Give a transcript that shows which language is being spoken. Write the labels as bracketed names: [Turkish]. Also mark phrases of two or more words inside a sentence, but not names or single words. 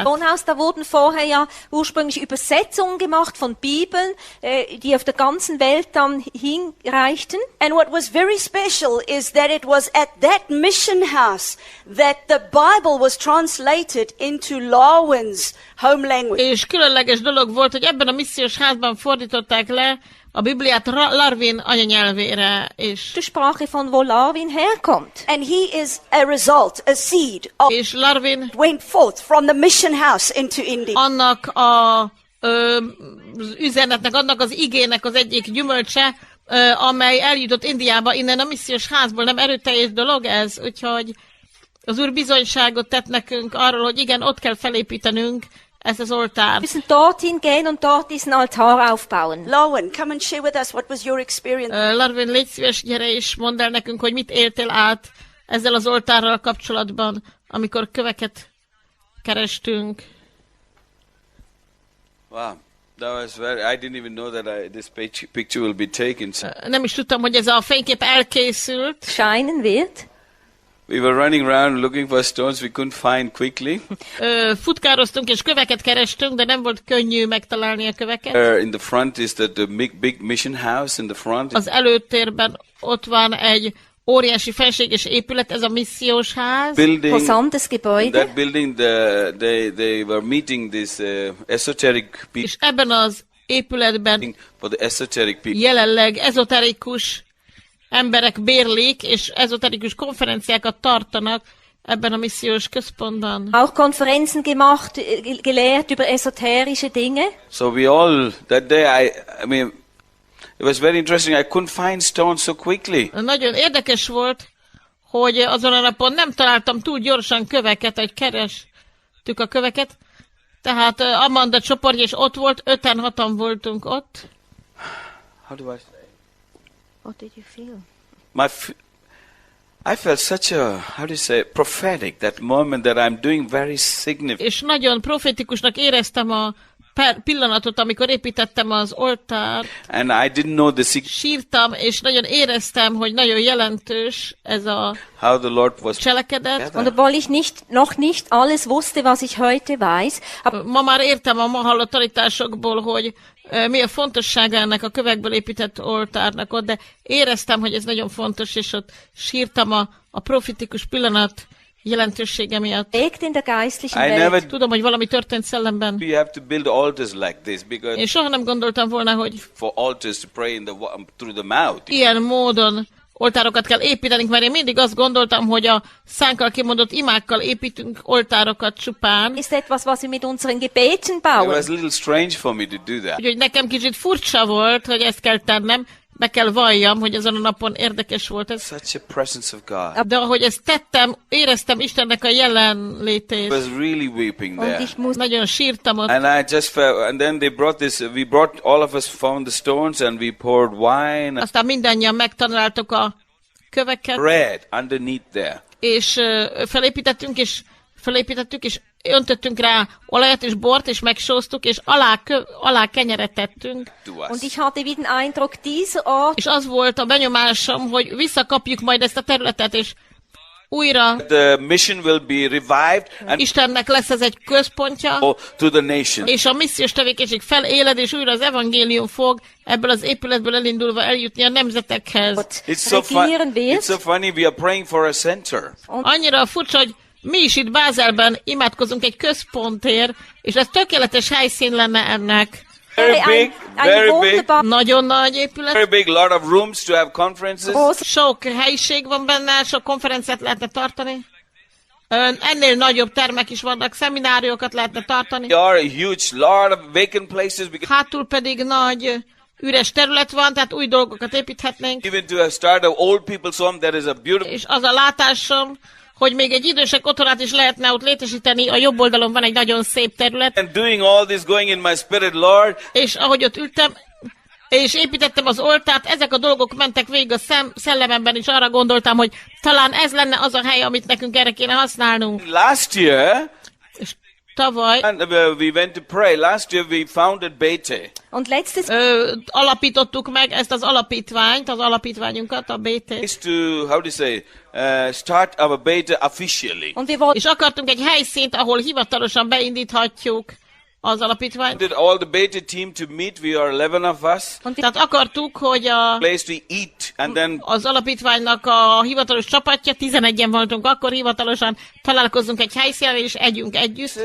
[German] Wohnhaus, da wurden vorher ja ursprünglich Übersetzungen gemacht von Bibeln, die auf der ganzen Welt dann hinreichten. [English] And what was very special is that it was at that mission house that the Bible was translated into Lowen's home language. [Hungarian] És különleges dolog volt, hogy ebben a missziós házban fordították le a Bibliát Larvin anyanyelvére, és [German] Die Sprache von wo Larvin herkommt. [English] And he is a result, a seed of [Hungarian] és Larvin [English] went forth from the mission house into India. [Hungarian] annak az üzenetnek, annak az igének az egyik gyümölcse, amely eljutott Indiába innen a missziós házból. Nem erőteljes dolog ez, úgyhogy az Úr bizonyságot tett nekünk arról, hogy igen, ott kell felépítenünk ezt az [German] Wir [Hungarian] oltárt. [German] müssen dorthin gehen und dort diesen Altar aufbauen. [English] Lowen, come and share with us what was your experience. [Hungarian] Larvin, légy szíves, gyere és mondd el nekünk, hogy mit éltél át ezzel az oltárral kapcsolatban, amikor köveket kerestünk. [English] Wow, that was very. I didn't even know that this picture will be taken. So [Hungarian] Nem is tudtam, hogy ez a fénykép elkészült. [German] Scheinen wird. [English] we were running around looking for stones we couldn't find quickly. [Hungarian] Futkároztunk és köveket kerestünk, de nem volt könnyű megtalálni a köveket. [English] In the front is the big mission house in the front. [Hungarian] Az előtérben ott van egy óriási fenséges épület, ez a missziós ház. [English] Building, [German] Imposantes [English] in [German] Gebäude. [English] that building, they were meeting this esoteric people [Hungarian] És ebben az épületben [English] for the esoteric people. [Hungarian] jelenleg ezoterikus emberek bérlik, és ezoterikus konferenciákat tartanak ebben a missziós központban. [German] Auch Konferenzen gemacht, gelehrt über esoterische Dinge. [English] So we all, that day I mean, it was very interesting. I couldn't find stones so quickly. [Hungarian] Nagyon érdekes volt, hogy azon a napon nem találtam túl gyorsan köveket, hogy kerestük a köveket. Tehát Amanda csoportja is ott volt, 5-6-an voltunk ott. [English] How do I say? What did you feel? I felt such a, how do you say, prophetic, that moment that I'm doing very significant. [Hungarian] És nagyon profetikusnak éreztem a pillanatot, amikor építettem az oltárt. [English] And I didn't know the secret, [Hungarian] Sírtam, és nagyon éreztem, hogy nagyon jelentős ez a [English] how the Lord was [Hungarian] cselekedet. [German] Und obwohl ich noch nicht alles wusste, was ich heute weiß, [Hungarian] Ma már értem a ma hallott tanításokból, hogy mi a fontossága ennek a kövekből épített oltárnak ott, de éreztem, hogy ez nagyon fontos, és ott sírtam a profetikus pillanat jelentősége miatt. [German] bewegt in der geistlichen [English] I [German] Welt. [English] never, [Hungarian] Tudom, hogy valami történt szellemben. [English] you have to build altars like this, because [Hungarian] Én soha nem gondoltam volna, hogy [English] for altars to pray through the mouth. [Hungarian] ilyen módon oltárokat kell építenünk, mert én mindig azt gondoltam, hogy a szánkkal kimondott imákkal építünk oltárokat csupán. [German] Ist etwas, was wir mit unseren Gebeten [English] It [German] bauen. [English] was a little strange for me to do that. [Hungarian] Úgyhogy nekem kicsit furcsa volt, hogy ezt kell tennem, be kell valljam, hogy azon a napon érdekes volt ez. [English] Such a presence of God. [Hungarian] De ahogy ezt tettem, éreztem Istennek a [English] I [Hungarian] jelenlétét. [English] was really weeping [German] Und [English] there. [German] ich muss [Hungarian] Nagyon sírtam ott. [English] And I just felt, and then they brought this, all of us found the stones and we poured wine, [Hungarian] Aztán mindannyian megtanultuk a köveket, [English] bread underneath there. [Hungarian] és felépítettük, és öntöttünk rá olajat és bort, és megsóztuk, és alá kenyeret tettünk. [English] To us. [German] Und ich hatte wie den Eindruck, dieser Ort [Hungarian] És az volt a benyomásom, hogy visszakapjuk majd ezt a területet, és újra [English] The mission will be revived and [Hungarian] Istennek lesz ez egy központja, [English] go to the nation. [Hungarian] és a missziós tevékenység feléled, és újra az evangélium fog ebből az épületből elindulva eljutni a nemzetekhez. [German] regieren [English] It's so [German] wird. [English] funny. We are praying for a center. [Hungarian] Annyira furcsa, hogy mi is itt Bázelben imádkozunk egy központért, és ez tökéletes helyszín lenne ennek. [English] Very big, very big, [German] wunderbar [Hungarian] Nagyon nagy épület, [English] very big. Lot of rooms to have conferences. [German] groß. [Hungarian] sok helyiség van benne, sok konferenciát lehetne tartani. Ennél nagyobb termek is vannak, szemináriókat lehetne tartani. [English] There are a huge lot of vacant places. We can [Hungarian] Hátul pedig nagy üres terület van, tehát új dolgokat építhetnénk. [English] even to start an old people's home. There is a beautiful. [Hungarian] És az a látásom, hogy még egy idősek otthonát is lehetne ott létesíteni, a jobb oldalon van egy nagyon szép terület, [English] And doing all this, going in my spirit, Lord. [Hungarian] és ahogy ott ültem, és építettem az oltárt, ezek a dolgok mentek végig a szellememben, és arra gondoltam, hogy talán ez lenne az a hely, amit nekünk erre kéne használnunk. [English] Last year, [Hungarian] És tavaly [English] and we went to pray. Last year we founded Bete. [German] Und letztes [Hungarian] alapítottuk meg ezt az alapítványt, az alapítványunkat, a BT, [English] Is to, how do you say, start our Bete officially. [German] und wir wollten [Hungarian] és akartunk egy helyszínt, ahol hivatalosan beindíthatjuk az alapítványt. [English] Did all the Bete team to meet? We are 11 of us. [Hungarian] Tehát akartuk, hogy [English] Place to eat, and then [Hungarian] az alapítványnak a hivatalos csapatja, 11-en voltunk akkor hivatalosan, találkozzunk egy helyszínen, és együnk együtt.